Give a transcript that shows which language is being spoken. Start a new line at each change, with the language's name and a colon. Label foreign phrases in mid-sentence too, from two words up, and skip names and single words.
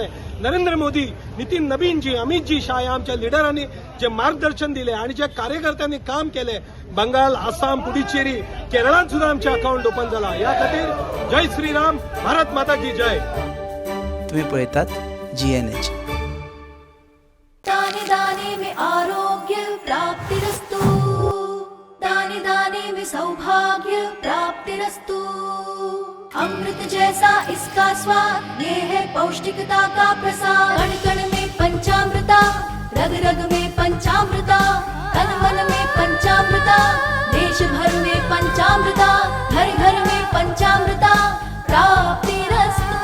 Marathi: नरेंद्र मोदी, नितीन नबीनजी, अमितजी शाह या आमच्या लिडरांनी जे मार्गदर्शन दिले आणि जे कार्यकर्त्यांनी काम केले बंगाल, आसाम, पुडुचेरी, केरळात सुद्धा आमचे
English: account open
Marathi: झाला.
Konkani: या खातीर
Hindi: जय श्रीराम, भारत माता की जय.
Marathi: तुम्ही पळयतात GNH.
Hindi: दाने दाने में
Sanskrit: आरोग्य प्राप्तिरस्तु,
Hindi: दाने दाने में
Sanskrit: सौभाग्य प्राप्तिरस्तु.
Hindi: अमृत जैसा इसका स्वाद, ये है पौष्टिकता का प्रसाद. कण कण में पंचामृता, रग रग में पंचामृता, तन मन में पंचामृता, देश भर में पंचामृता, घर घर में
Sanskrit: पंचामृता प्राप्तिरस्तु.